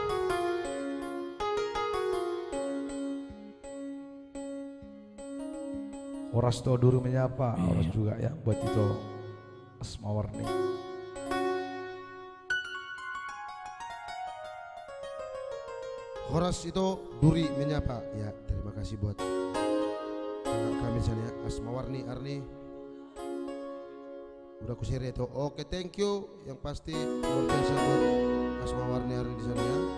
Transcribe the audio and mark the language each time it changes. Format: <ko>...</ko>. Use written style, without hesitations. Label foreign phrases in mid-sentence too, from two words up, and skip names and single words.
<id>Horas to duru menyapa, Horas juga ya buat itu Asmawarni. Horas itu duri menyapa. Ya, terima kasih buat kakak kami sana Asmawarni Arni. Udah aku share itu. Oke,</id> <en>thank you.</en> <id>Yang pasti luar biasa buat Asmawarni Arni di sana ya.</id>